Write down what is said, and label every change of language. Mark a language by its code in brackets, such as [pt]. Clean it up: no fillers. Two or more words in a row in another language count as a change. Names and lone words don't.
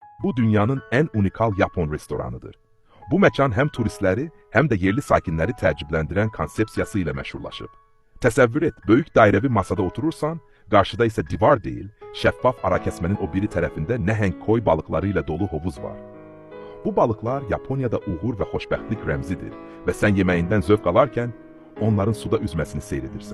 [az] Bu dünyanın en unikal Japon restoranıdır. Bu mekan hem turistleri hem de yerli sakinleri təəccübləndirən konsepsiyası ilə məşhurlaşıb. Təsəvvür et, böyük dairəvi masada oturursan, qarşıda isə divar deyil, şəffaf ara kəsmənin o biri tərəfində nəhəng koy balıqları ilə dolu hovuz var. Bu balıqlar Yaponiyada uğur və xoşbəxtlik rəmzidir və sən yeməyindən zövq alarkən onların suda üzməsini seyr edirsən.